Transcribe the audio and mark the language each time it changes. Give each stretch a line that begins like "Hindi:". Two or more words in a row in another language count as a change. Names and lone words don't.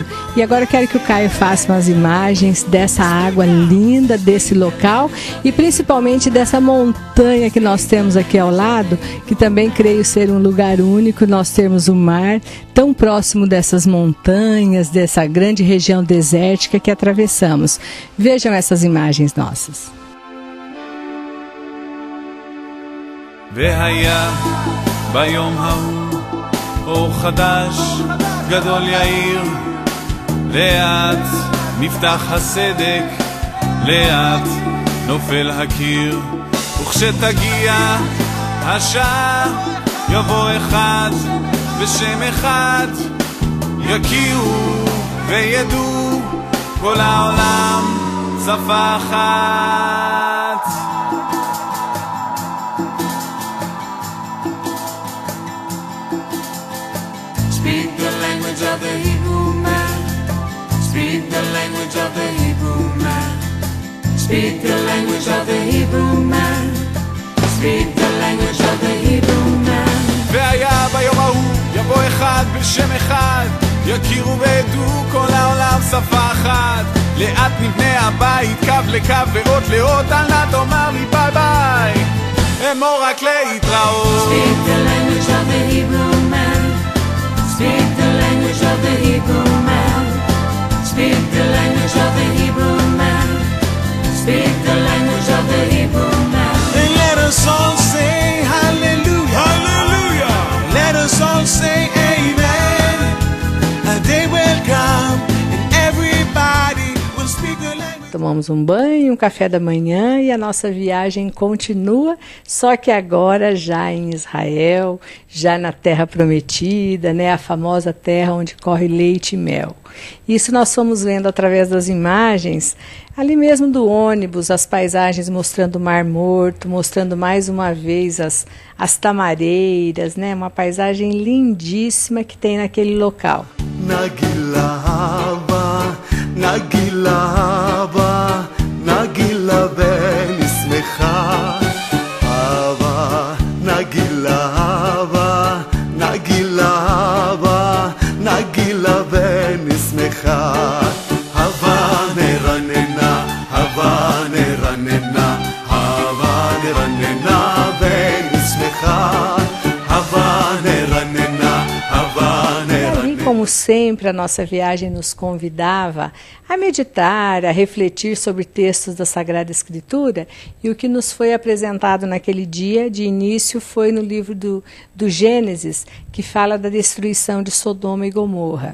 Portuguese: E agora eu quero que o Caio faça umas imagens dessa água linda, desse local e principalmente dessa montanha que nós temos aqui ao lado, que também creio ser um lugar único, nós temos o mar tão próximo dessas montanhas, dessa grande região desértica que atravessamos. Vejam essas imagens nossas.
Hebrew: אור חדש, גדול יאיר, לאט נפתח הסדק, לאט נופל הקיר, וכשתגיע השעה יבוא אחד בשם אחד, יכירו וידעו כל העולם שפה אחת.
English: Speak the language of the Hebrew man. Speak the language of the Hebrew man. Speak the language of the Hebrew man. Speak the language of the Hebrew man.
Hebrew: והיה ביום ההוא יבוא אחד בשם אחד, יכירו וידעו כל העולם שפה אחת. לאט נבנה הבית לקו לקו ואות לאות, אל נא תאמר לי
English: bye bye,
Hebrew: אמור רק להתראות.
English: Speak the language of the Hebrew man. Speak the language of the Hebrew man. Speak the language of the Hebrew man. Speak the language of the Hebrew man. And let us all say hallelujah, hallelujah. Let us all say amen. A day will come and everybody will speak the language.
Portuguese: Tomamos um banho, um café da manhã e a nossa viagem continua, só que agora já em Israel, já na Terra Prometida, né, a famosa terra onde corre leite e mel. Isso nós fomos vendo através das imagens, ali mesmo do ônibus, as paisagens mostrando o Mar Morto, mostrando mais uma vez as tamareiras, né, uma paisagem lindíssima que tem naquele local.
Hebrew: נגילה בה, נגילה ונשמחה, אהבה, נגילה בה, נגילה בה, נגילה ונשמחה, אהבה נרננה, אהבה נרננה, אהבה נרננה ונשמחה, אהבה נרננה, אהבה נרננה.
Portuguese: Como sempre, a nossa viagem nos convidava a meditar, a refletir sobre textos da Sagrada Escritura, e o que nos foi apresentado naquele dia de início foi no livro do Gênesis, que fala da destruição de Sodoma e Gomorra.